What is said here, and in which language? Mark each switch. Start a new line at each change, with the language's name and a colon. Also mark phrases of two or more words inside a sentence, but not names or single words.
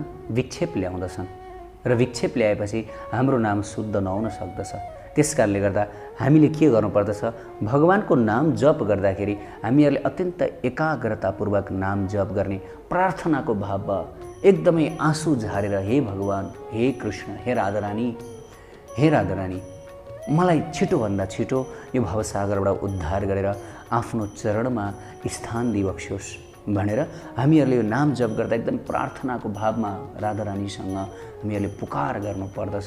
Nepali: विक्षेप ल्याउँदछन् र विक्षेप ल्याएपछि हाम्रो नाम शुद्ध नहुन सक्दछ। त्यस कारणले गर्दा हामीले के गर्नुपर्दछ? भगवानको नाम जप गर्दाखेरि हामीहरूले अत्यन्त एकाग्रतापूर्वक नाम जप गर्ने, प्रार्थनाको भावमा एकदमै आँसु झारेर, हे भगवान, हे कृष्ण, हे राधारानी, मलाई छिटोभन्दा छिटो यो भवसागरबाट उद्धार गरेर आफ्नो चरणमा स्थान दिइबक्स्योस् भनेर हामीहरूले यो नाम जप गर्दा एकदम प्रार्थनाको भावमा राधारानीसँग हामीहरूले पुकार गर्नुपर्दछ।